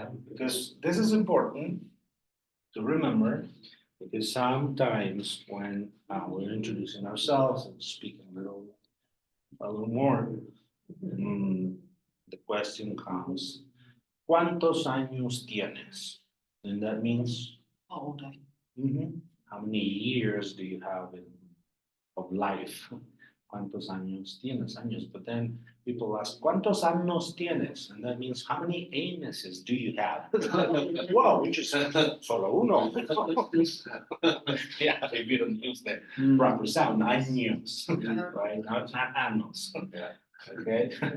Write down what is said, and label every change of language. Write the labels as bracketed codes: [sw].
[en] Because this is important to remember, because sometimes when we're introducing ourselves and speaking a little more, the question comes, [es] ¿cuántos años tienes? [en] And that means, How old are you? how many years do you have of life? [es] ¿Cuántos años tienes? Años. [en] But then people ask, [es] ¿cuántos años tienes? [en] And that means, how many anuses do you have? Wow, which is [es] solo uno. [en] Yeah, if you don't use the proper sound, años, right? Not anos. Yeah. Okay.